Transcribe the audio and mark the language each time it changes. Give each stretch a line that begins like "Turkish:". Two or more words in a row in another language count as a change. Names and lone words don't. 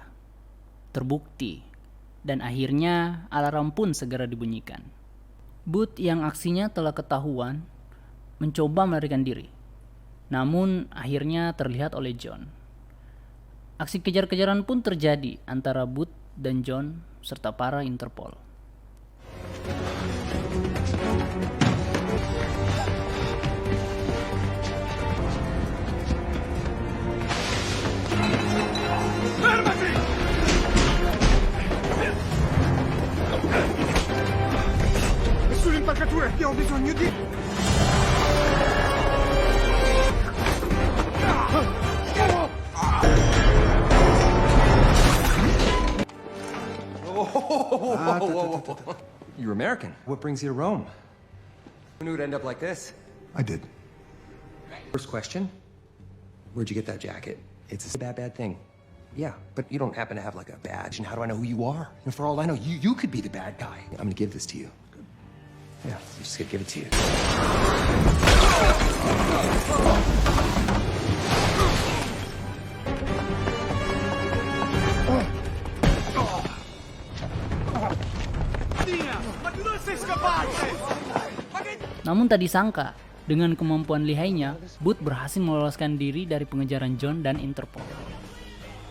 Indonesian: Terbukti, dan akhirnya alarm pun segera dibunyikan. Booth yang aksinya telah ketahuan mencoba melarikan diri, namun akhirnya terlihat oleh John. Aksi kejar-kejaran pun terjadi antara Booth dan John serta para Interpol.
French: Qui ont besoin de mieux.
English: You're American. What brings you to Rome? Who knew it'd end up like this? I did. First question, where'd you get that jacket? It's a bad thing. Yeah, but you don't happen to have like a badge, and how do I know who you are? And for all I know, you could be the bad guy. I'm gonna give this to you. Yeah, I'm just gonna give it to you.
Indonesian: Namun tak disangka, dengan kemampuan lihainya, Booth berhasil meloloskan diri dari pengejaran John dan Interpol.